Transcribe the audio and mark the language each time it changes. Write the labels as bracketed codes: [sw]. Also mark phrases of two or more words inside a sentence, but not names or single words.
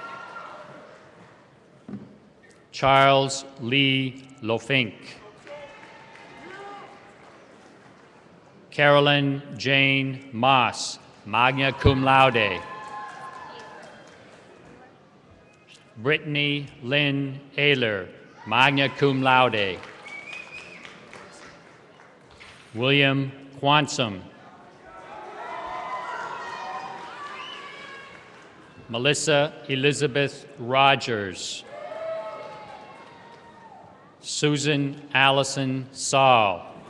[en] Charles Lee Lofink. Carolyn Jane Moss, [la] magna cum laude. [en] Brittany Lynn Ayler, [la] magna cum laude. [en] William Quansom. Melissa Elizabeth Rogers. Susan Allison Saul.